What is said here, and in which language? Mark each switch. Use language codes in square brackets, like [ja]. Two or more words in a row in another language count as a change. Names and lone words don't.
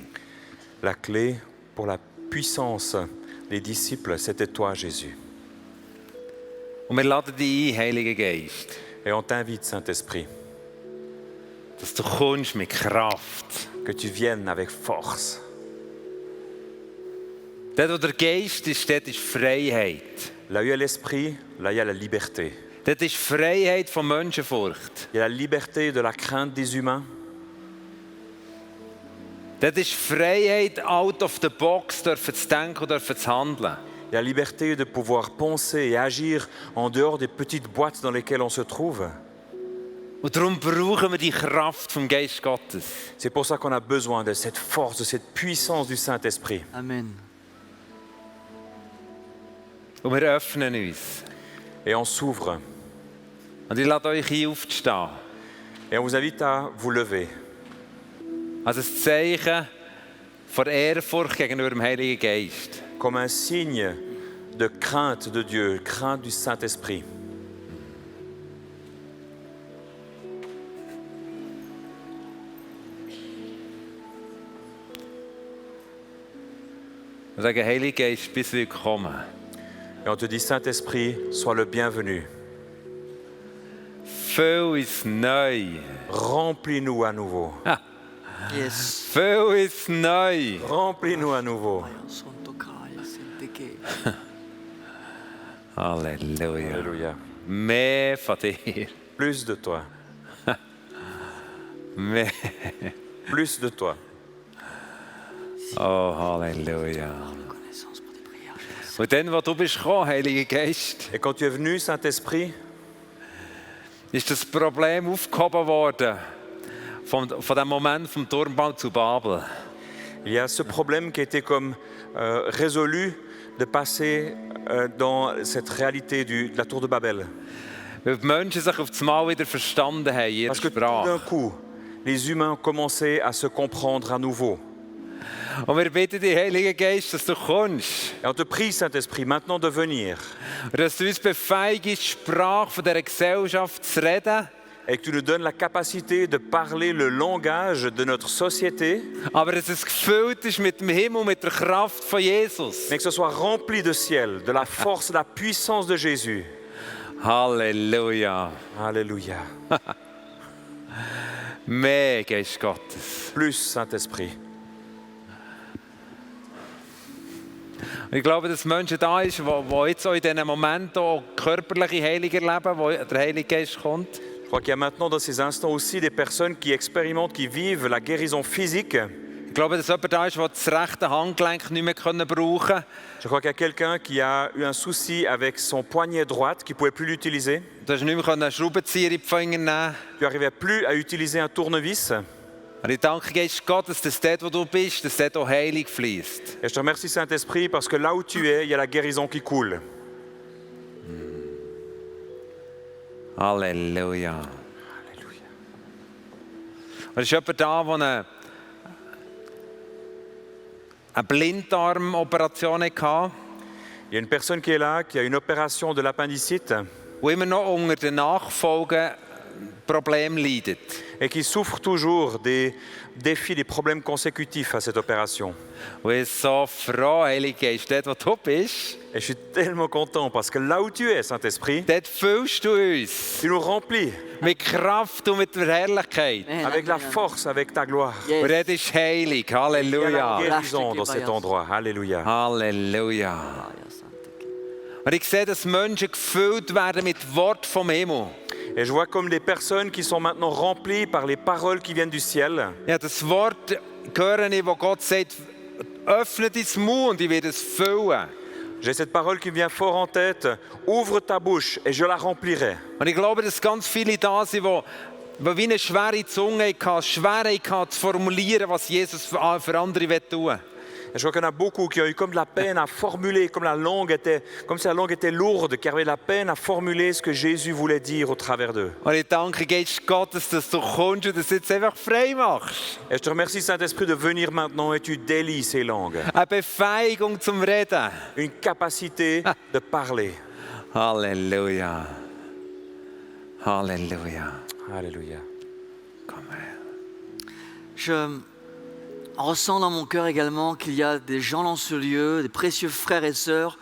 [fr] La clé pour la puissance des disciples, c'était toi, Jésus. [de] Und wir laden dich ein, Heiliger Geist, [fr] Et on t'invite, Saint-Esprit, [de] dass du kommst mit Kraft. [fr] que tu viennes avec force. [de] Dort, wo der Geist ist, dort ist Freiheit. [fr] Là où il y a l'Esprit, là il y a la liberté. [de] Dort ist Freiheit von Menschenfurcht. [fr] Il y a la liberté de la crainte des humains. [de] Dort ist Freiheit, [en] out of the box, [de] dürfen zu denken und dürfen zu handeln. [fr] Il y a la liberté de pouvoir penser et agir en dehors des petites boîtes dans lesquelles on se trouve. [de] Und darum brauchen wir die Kraft vom Geist Gottes. [fr] C'est pour ça qu'on a besoin de cette force, de cette puissance du Saint-Esprit. Amen. [de] Und wir öffnen uns. [fr] Et on s'ouvre. [de] Und ich lade euch hier aufzustehen. [fr] Et on vous invite à vous lever. [de] Als ein Zeichen von Ehrfurcht gegenüber dem Heiligen Geist. [fr] Comme un signe de crainte de Dieu, crainte du Saint-Esprit. [de] Wir sagen, Heiliger Geist, bist willkommen. [fr] Et on te dit, Saint-Esprit, sois le bienvenu. [de] Füll uns neu. [fr] Remplis-nous à nouveau. Yes. [de] Füll uns neu. [fr] Remplis-nous à nouveau. [de] Halleluja. [fr] Alléluia. [de] Mehr von dir. [fr] Plus de toi. [de] Mehr. [fr] Plus de toi. [de] Oh, Halleluja. Und dann, wo du bist gekommen, Heiliger Geist, [fr] Et quand tu es venu, Saint-Esprit, [de] ist das Problem aufgehoben worden von dem Moment vom Turmbau zu Babel. [fr] il y a ce problème qui a été comme résolu de passer dans cette réalité de la tour de Babel. [de] Weil die Menschen sich auf das Mal wieder verstanden haben, ihre [fr] Parce que tout d'un [de] Sprache. [fr] coup, les humains commençaient à se comprendre à nouveau. [de] Und wir bitten dich, Heiliger Geist, dass du kommst. [fr] Et on te prie, Saint-Esprit, maintenant de venir [de] Und dass du uns befähigst, die Sprache von dieser Gesellschaft zu reden. [fr] et que tu nous donnes la capacité de parler le langage de notre société, [de] Aber dass es gefüllt ist mit dem Himmel, mit der Kraft von Jesus. [fr] mais que ce soit rempli de ciel, de la force, de la puissance de Jésus. [de] Halleluja. [fr] Alléluia. [de] Mehr Geist Gottes. [fr] Plus Saint-Esprit. [de] Und ich glaube, dass Menschen da sind, die jetzt auch in diesen Momenten auch körperliche Heilung erleben, wo der Heilige Geist kommt. [fr] Je crois qu'il y a maintenant dans ces instants aussi des personnes qui expérimentent, qui vivent la guérison physique. [de] Ich glaube, dass jemand da ist, der das rechte Handgelenk nicht mehr brauchen kann. [fr] Je crois qu'il y a quelqu'un qui a eu un souci avec son poignet droite, qui ne pouvait plus l'utiliser. [de] Du hast nicht mehr einen Schraubenzieher in die Finger nehmen. [fr] Tu n'arrivais plus à utiliser un tournevis. [de] Und ich danke Geist Gottes, dass dort, wo du bist, dass dort auch Heilung fließt. [fr] Et je te remercie Saint-Esprit parce que là où tu es, il y a la guérison qui coule. [de] Halleluja. [fr] Alléluia. [de] Und es ist jemand da, der eine Blinddarmoperation hatte, [fr] Il y a une personne qui est là, qui a une opération de l'appendicite [de] die immer noch unter den Nachfolgeproblemen leidet. [fr] et qui souffre toujours des défis, des problèmes consécutifs à cette opération. [de] Und ich bin so froh, Heilige Geist, dort, wo du bist, [fr] Et je suis tellement content parce que là où tu es, Saint-Esprit, [de] dort füllst du uns [fr] tu nous remplis [de] mit Kraft und mit der Herrlichkeit. [fr] avec la force, avec ta gloire. Yes. [de] Und dort ist Heilig. [fr] Il y a la [de] Halleluja. [fr] guérison dans cet endroit. Alléluia. [de] Halleluja. Und ich sehe, dass Menschen gefüllt werden mit Wort vom Himmel. [fr] Et je vois comme des personnes qui sont maintenant remplies par les paroles qui viennent du ciel. [de] Ja, das Wort höre ich, wo Gott sagt, öffne dein Mund und ich werde es füllen. [fr] J'ai cette parole qui me vient fort en tête. Ouvre ta bouche et je la remplirai. [de] Und ich glaube, dass ganz viele da sind, die wie eine schwere Zunge hatten, Schwierigkeit hatten, zu formulieren, was Jesus für andere tun will. [fr] Et je crois qu'il y en a beaucoup qui ont eu comme de la peine à formuler, comme si la langue était lourde, qui avaient de la peine à formuler ce que Jésus voulait dire au travers d'eux. [de] Und ich danke Geist Gottes, dass du kommst und das jetzt einfach frei machst. [fr] Et je te remercie, Saint-Esprit, de venir maintenant et tu délies ces langues. [de] Eine Befähigung zum Reden. [fr] Une capacité de parler. [de] Halleluja. Halleluja. [fr] Alléluia. [de] Komm her. [fr] Je ressens dans mon cœur également qu'il y a des gens dans ce lieu, des précieux frères et sœurs.